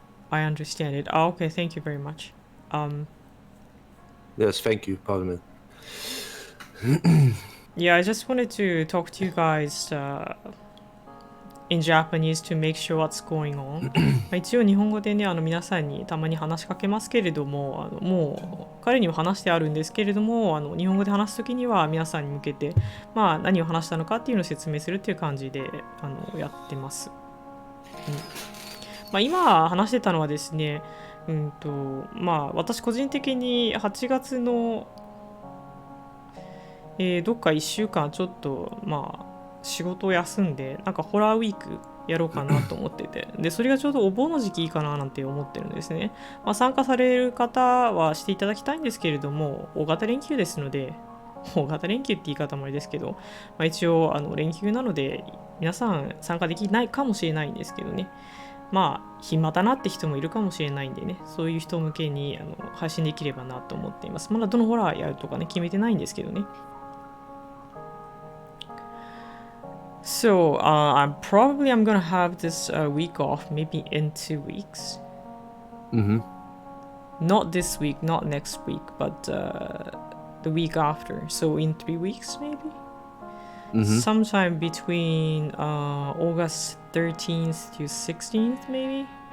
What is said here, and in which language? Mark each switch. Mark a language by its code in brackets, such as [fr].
[en] I understand it. Oh, okay, thank you very much. Yes, thank you. Pardon me. Yeah, I just wanted to talk to you guys in Japanese to make sure what's going on. [ja] 一応日本語でね、皆さんにたまに話しかけますけれども、もう彼には話してあるんですけれども、日本語で話すときには皆さんに向けて、何を話したのかっていうのを説明するっていう感じでやってます。今話してたのはですね、私個人的に8月のどっか1週間ちょっと仕事を休んでホラーウィークやろうかなと思ってて、でそれがちょうどお盆の時期いいかななんて思ってるんですね。参加される方はしていただきたいんですけれども、大型連休ですので、大型連休って言い方もあれですけど、一応連休なので皆さん参加できないかもしれないんですけどね、暇だなって人もいるかもしれないんでね、そういう人向けに配信できればなと思っています。まだどのホラーやるとかね決めてないんですけどね。 [en] So I'm gonna have this week off, maybe in 2 weeks. Not this week, not next week, but the week after. So in 3 weeks, maybe. Sometime between August 13th to 16th, maybe.